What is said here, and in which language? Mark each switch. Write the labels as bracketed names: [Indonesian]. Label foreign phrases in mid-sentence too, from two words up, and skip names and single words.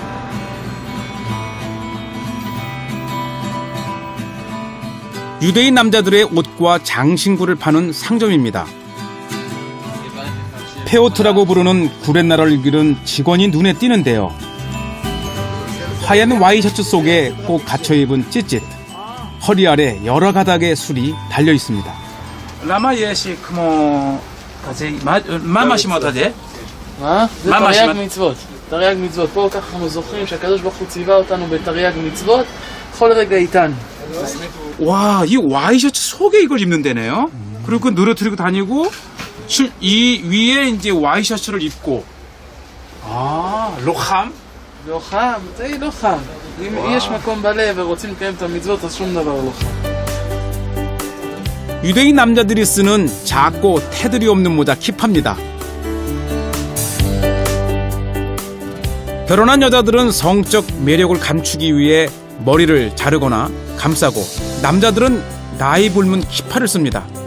[Korean] 유대인 남자들의 옷과 장신구를 파는 상점입니다. 페오트라고 부르는 구렛나루를 기른 직원이 눈에 띄는데요. 하얀 와이셔츠 속에 꼭 갇혀 입은 찌릿, 허리 아래 여러 가닥의 술이 달려 있습니다. [Hebrew] למה יש כמו כזה, מה מאשימות את זה? מה? זה מה תרי"ג מאשימות? מצוות. תרי"ג מצוות. פה ככה אנחנו זוכרים שהקדוש ברוך הוא ציווה אותנו בתרי"ג מצוות כל רגע איתן. [Korean] 와, 이 와이셔츠 속에 이걸 입는다네요. 그리고 늘어뜨리고 다니고 이 위에 이제 와이셔츠를 입고 로함? [Hebrew] לא חם? זה לא חם. אם יש מקום בלב ורוצים לקיים את המצוות אז שום דבר לא חם. [Korean] 유대인 남자들이 쓰는 작고 테두리 없는 모자 키파입니다. 결혼한 여자들은 성적 매력을 감추기 위해 머리를 자르거나 감싸고 남자들은 나이 붉은 키파를 씁니다.